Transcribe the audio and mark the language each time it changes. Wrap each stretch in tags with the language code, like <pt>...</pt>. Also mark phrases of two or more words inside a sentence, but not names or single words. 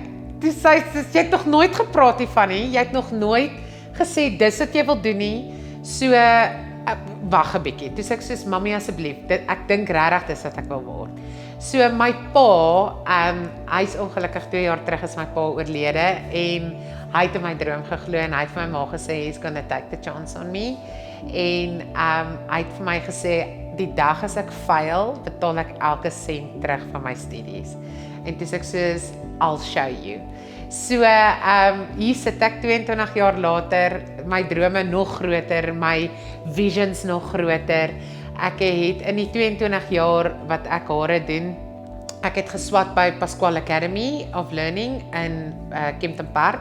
<af>Toe sê sy, jy het nog nooit gepraat hiervan nie, jy het nog nooit gesê dis wat jy wil doen nie. So wag 'n bietjie. Toe sê ek soos mami asseblief, ek dink regtig dis wat ek wil word. So my pa, hy's ongelukkig 2 jaar terug is my pa oorlede en hy het in my droom geglo en hy het vir my ma gesê</af> <en>he's gonna take the chance on me.</en> <af>En hy het vir my gesê die dag as ek fail, betaal ek elke sent terug van my studies. En toe sê ek soos</af> <en>I'll show you.</en> <af>So hier sit ek 22 jaar later, my drome nog groter, my visions nog groter. Ek het in die 22 jaar wat ek hare doen, ek het geswat by Pasquale Academy of Learning in Kempton Park.</af>